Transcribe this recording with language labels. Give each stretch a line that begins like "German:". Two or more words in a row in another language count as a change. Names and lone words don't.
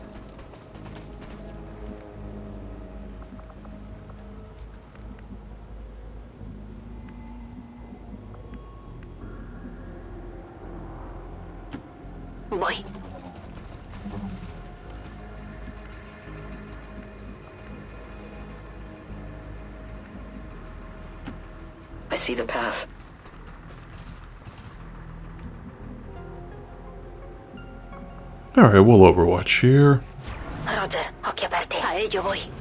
Spanish: Voy.
English: I see the path. Alright, we'll overwatch here. Roger,
Italian: occhi aperti.
Spanish: A ello voy.